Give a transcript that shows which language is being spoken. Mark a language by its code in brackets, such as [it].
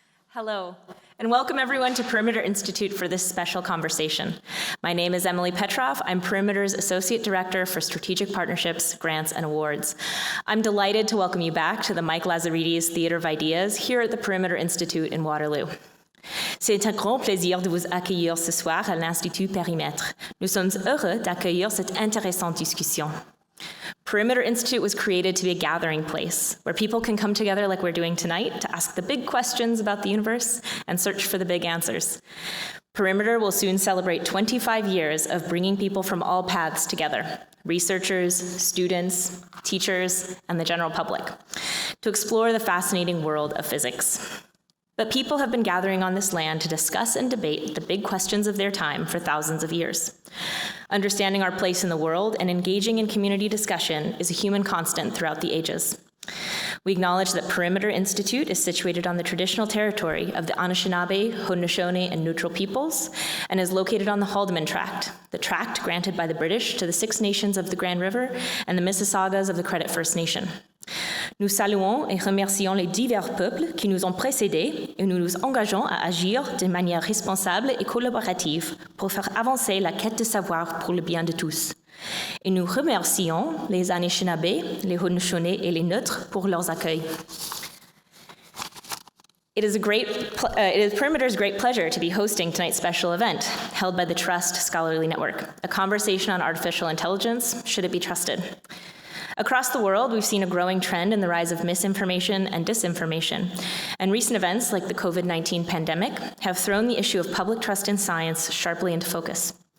[en] Hello, and welcome everyone to Perimeter Institute for this special conversation. My name is Emily Petroff. I'm Perimeter's Associate Director for Strategic Partnerships, Grants, and Awards. I'm delighted to welcome you back to the Mike Lazaridis Theatre of Ideas here at the Perimeter Institute in Waterloo. [fr] C'est un grand plaisir de vous accueillir ce soir à l'Institut Périmètre. Nous sommes heureux d'accueillir cette intéressante discussion. [en] Perimeter Institute was created to be a gathering place where people can come together like we're doing tonight to ask the big questions about the universe and search for the big answers. Perimeter will soon celebrate 25 years of bringing people from all paths together, researchers, students, teachers, and the general public, to explore the fascinating world of physics. But people have been gathering on this land to discuss and debate the big questions of their time for thousands of years. Understanding our place in the world and engaging in community discussion is a human constant throughout the ages. We acknowledge that Perimeter Institute is situated on the traditional territory of the Anishinaabe, Haudenosaunee, and Neutral peoples, and is located on the Haldimand Tract, the tract granted by the British to the Six Nations of the Grand River and the Mississaugas of the Credit First Nation. [fr] Nous saluons et remercions les divers peuples qui nous ont précédés et nous nous engageons à agir de manière responsable et collaborative pour faire avancer la quête de savoir pour le bien de tous. Et nous remercions les Anishinaabe, les Haudenosaunee et les Neutres pour leur accueil. [en] It is Perimeter's great pleasure to be hosting tonight's special event, held by the Trust Scholarly Network, a conversation on artificial intelligence, should it be trusted? Across the world, we've seen a growing trend in the rise of misinformation and disinformation, and recent events like the COVID-19 pandemic have thrown the issue of public trust in science sharply into focus.